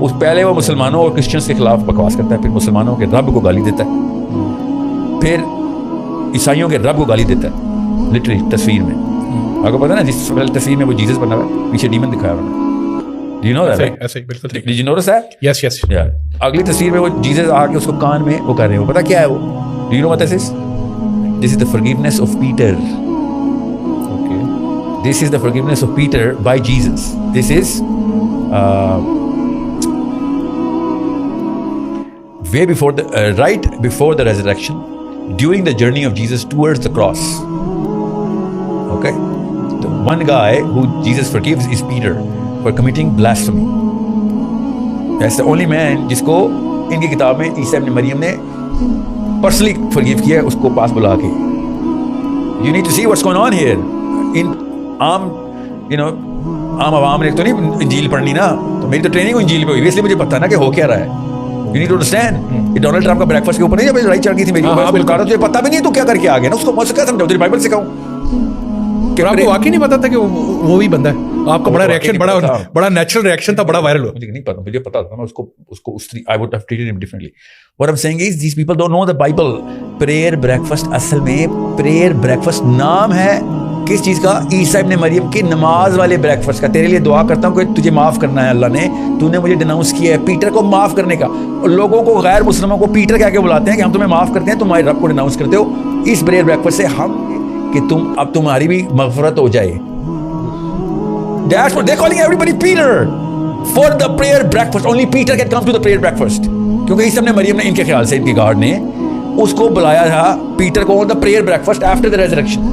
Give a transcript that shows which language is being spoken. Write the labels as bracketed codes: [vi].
[ur] اس پہلے وہ مسلمانوں اور کرسچنس کے خلاف بکواس کرتا ہے, پھر مسلمانوں کے رب کو گالی دیتا ہے, پھر عیسائیوں کے رب کو گالی دیتا ہے لٹرلی تصویر میں. آپ کو پتا نا جس تصویر میں وہ جیسس بنا ہوا ہے, پیچھے ڈیمن دکھایا ہوا ہے. [en] Do you know that? [ur] ایسے ہی بالکل ٹھیک. [en] Did you notice that? Yes. [ur] اگلی تصویر میں وہ جیسس آ کے اس کو کان میں وہ کر رہے ہیں, وہ پتا کیا ہے وہ؟ [en] Do you know what this is? This is the forgiveness of Peter. okay, This is the forgiveness of Peter by Jesus. This is way before right before the resurrection, during the journey of Jesus towards the cross. Okay, the one guy who Jesus forgives is Peter for committing blasphemy. That's the only man [ur] جس کو ان کی کتاب میں عیسیٰ ابن مریم نے personally forgive کیا ہے, اس کو پاس بلا کے. [en] You need to see what's going on here. [ur] ان عام عوام نے تو نہیں انجیل پڑھنی نا, تو میری تو ٹریننگ انجیل پہ ہوئی, اس لیے مجھے پتا نا کہ ہو کیا رہا ہے. [en] You need to understand. [ur] یہ ڈونلڈ ٹرمپ کا بریک فاسٹ کے اوپر نہیں جب لڑائی چڑھ گئی تھی میری اوپر, تجھے پتا بھی نہیں تو کیا کر کے آ گیا نا, اس کو کیا سمجھاؤ, تیری بائبل سکھاؤں کہ آپ کو واقعی نہیں پتا تھا کہ وہ بھی بندہ ہے. آپ کا بڑا ریئیکشن, بڑا نیچرل ریئیکشن تھا, بڑا وائرل ہوا. مجھے نہیں پتا, مجھے پتا تھا, میں اس کو [en] I would have treated him differently. What I'm saying is these people don't know the Bible. [ur] Prayer breakfast اصل میں prayer breakfast نام ہے کس چیز کا؟ عیسیٰ ابن مریم کی نماز والے بریک فاسٹ کا. تیرے لیے دعا کرتا ہوں کہ تجھے معاف کرنا ہے اللہ نے, تو نے مجھے ڈیناؤنس کیا ہے پیٹر کو معاف کرنے کا. اور لوگوں کو, غیر مسلموں کو پیٹر کہہ کے بلاتے ہیں کہ ہم تمہیں معاف کرتے ہیں, تمہارے رب کو ڈیناؤنس کرتے ہو. اس پریئر بریک فاسٹ سے ہم کہ اب تمہاری بھی مغفرت ہو جائے. [en] That's what they're calling everybody Peter for the prayer breakfast. Only Peter can come to the prayer breakfast. [ur] کیونکہ عیسیٰ ابن مریم نے ان کے خیال سے, ان کی گارڈ نے اس کو بلایا تھا پیٹر کو [en] the prayer breakfast after the resurrection.